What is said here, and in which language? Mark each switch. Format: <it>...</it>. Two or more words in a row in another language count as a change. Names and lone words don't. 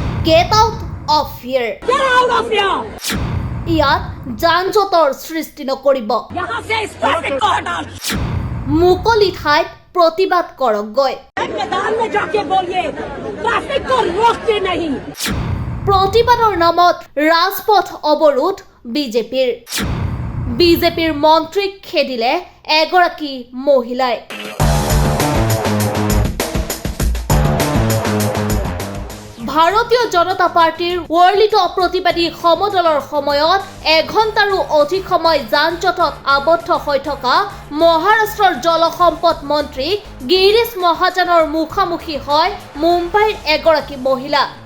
<en>Get out of here! Get out of here!</en> <as>ইয়াত যান-জঁটৰ সৃষ্টি নকৰিব।</as> <hi>यहाँ से इस ट्रैफिक को हटाओ।</hi> <as>মুকলি ঠাইত প্ৰতিবাদ কৰক গৈ।</as> <hi>मैदान में जाके बोलिए ट्रैफिक को रोकते नहीं।</hi> <as>প্ৰতিবাদৰ নামত ৰাজপথ অৱৰোধ বিজেপিৰ মন্ত্ৰীক খেদিলে এগৰাকী মহিলাই। ভাৰতীয় জনতা পাৰ্টিৰ ৱৰ্লিত প্ৰতিবাদী সমদলৰ সময়ত এঘণ্টাৰো অধিক সময় যান-জঁটত আবদ্ধ হৈ থকা মহাৰাষ্ট্ৰৰ জলসম্পদ মন্ত্ৰী গিৰীশ মহাজনৰ মুখামুখি হয় মুম্বাইৰ এগৰাকী মহিলা।</as>